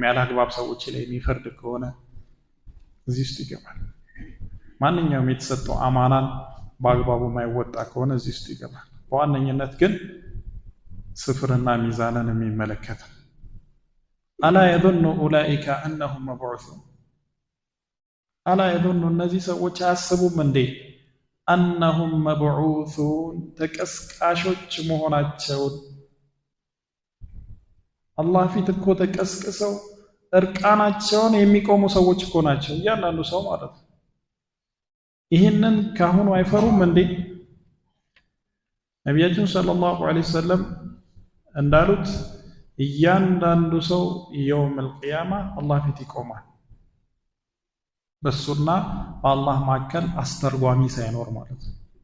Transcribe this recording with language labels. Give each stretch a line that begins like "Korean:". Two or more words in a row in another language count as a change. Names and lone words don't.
Amharic: ያለ አግባብ ሰዎች ላይ የሚፈርድ ከሆነ እዚህ ውስጥ ይገባል። ማንኛውም የተሰጠው አማናን በአግባቡ የማይወጣ ከሆነ እዚህ ውስጥ ይገባል። በዋነኝነት ግን ስፍርና ሚዛንን የሚመለከት
Arabic: ألا يظن أولئك أنهم مبعوثون ألا يظن
Amharic: እነዚህ ሰዎች አያስቡም እንዴ
Arabic: أنهم مبعوثون
Amharic: ተቀስቃሾች መሆናቸውን አላህ ፊት እኮ ተቀስቅሰው እርቃናቸውን የሚቆሙ ሰዎች እኮ ናቸው እያንዳንዱ ሰው ማለት ነው። ይህንን ካሁኑ አይፈሩም እንዴ? ነቢያችን
Arabic: صلى الله عليه وسلم
Amharic: እንዳሉት እያንዳንዱ ሰው
Arabic: يوم القيامة
Amharic: አላህ ፊት ይቆማል፣ በሱና በአላህ መካከል አስተርጓሚ ሳይኖር ማለት ነው።